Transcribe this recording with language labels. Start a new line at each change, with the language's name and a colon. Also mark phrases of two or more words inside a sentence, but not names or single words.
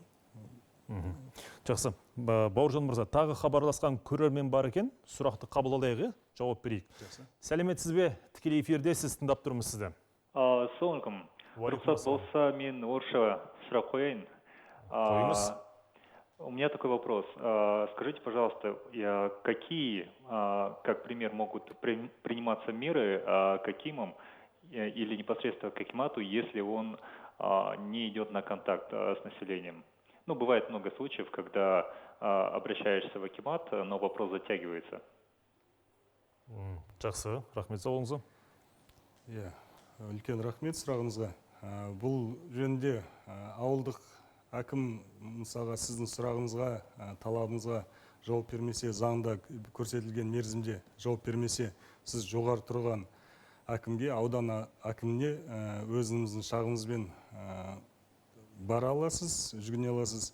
Kazakh: Жақсы. Бауыржан мырза, тағы хабарласқан көрермен бар екен. Сұрақты қабыл алайық, жауап берейік. Сәлеметсіз бе? Тікелей эфирде сіз тыңдап тұрмыз сізді. Ассалаумағалейкум. Рұқсат болса, мен орысша сұрақ қояйын. Қойыңыз.
Russian: У меня такой вопрос. Скажите, пожалуйста, какие, как пример, могут приниматься меры к акимам или непосредственно к акимату, если он не идет на контакт с населением? Бывает много случаев, когда обращаешься в акимат, но вопрос затягивается.
Kazakh: Жақсы, рахмет сауалыңызға. Үлкен рахмет сұрағыңызға. Бұл жөнінде ауылдық әкім мысалға сіздің сұрағыңызға, талабыңызға жауап бермесе, заңда көрсетілген мерзімде жауап бермесе, сіз жоғары тұрған әкімге, аудан әкіміне өзіңіздің шағымызбен бара аласыз, жүгіне аласыз.